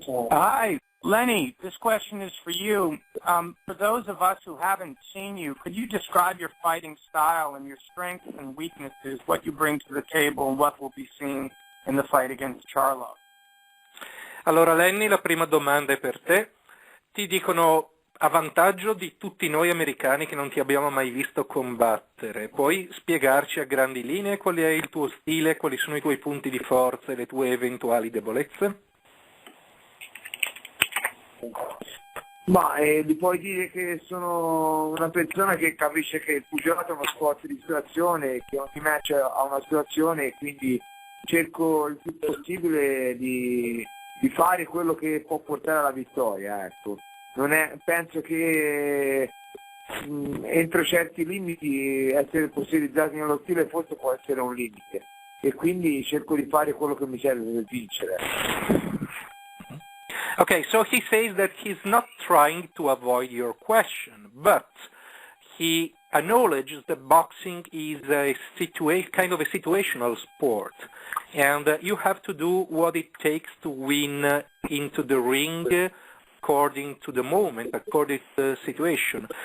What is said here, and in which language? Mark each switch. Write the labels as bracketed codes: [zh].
[en] Hi, Lenny. This question is for you. For those of us who haven't seen you, could you describe your fighting style and your strengths and weaknesses, what you bring to the table, and what will be seen in the fight against Charlo? [it] Allora Lenny, la prima domanda è per te. Ti dicono a vantaggio di tutti noi americani che non ti abbiamo mai visto combattere. Puoi spiegarci a grandi linee qual è il tuo stile, quali sono i tuoi punti di forza e le tue eventuali debolezze? Ma gli puoi dire che sono una persona che capisce che il pugilato è uno sport di situazione, che ogni match ha una situazione e quindi cerco il più possibile di fare quello che può portare alla vittoria, ecco. Penso che entro certi limiti essere fossilizzati nello stile forse può essere un limite e quindi cerco di fare quello che mi serve per vincere. [en] Okay, so he says that he's not trying to avoid your question, but he acknowledges that boxing is a kind of a situational sport, and you have to do what it takes to win into the ring according to the moment, according to the situation.